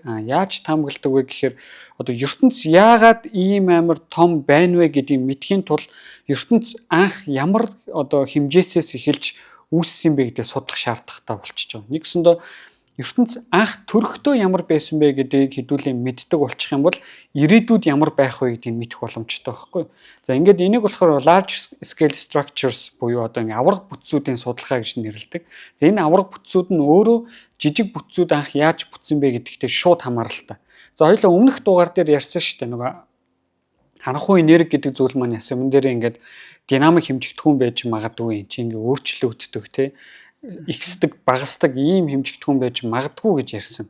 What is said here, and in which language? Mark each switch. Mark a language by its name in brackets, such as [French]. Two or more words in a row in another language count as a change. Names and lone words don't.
[Mongolian] Яаж таамагладаг вэ гэхээр одоо ертөнц яагаад ийм амар том байна вэ гэдгийг мэдхийн тулд ертөнц анх ямар одоо хэмжээсээс эхэлж үүссэн бэ гэдгийг судлах шаардлагатай болчихж байгаа. Нэгсэндээ ертөнц анх төрөхдөө ямар байсан бэ гэдгийг хэдүүлээ мэддэг болчих юм бол ирээдүйд ямар байх вэ гэдгийг мэдэх боломжтой байхгүй. За ингээд энийг болохоор [English] large scale structures [Mongolian] буюу одоо ингээд авраг бүтцүүдийн судалгаа гэж нэрлэдэг. За энэ авраг бүтцүүд нь өөрөө жижиг бүтцүүд анх яаж бүтсэн бэ гэдэгтэй шууд хамааралтай. За хоёулаа өмнөх дугаар дээр ярьсан шүү дээ нөгөө харанхуй энерги гэдэг зүйл маань ясан юм дээр ингээд динамик хэмжигдэхүүн байж магадгүй чи ингээд өөрчлөгддөг тий ихсдэг багасдаг ийм хэмжигдэхүүн байж магадгүй гэж ярьсан.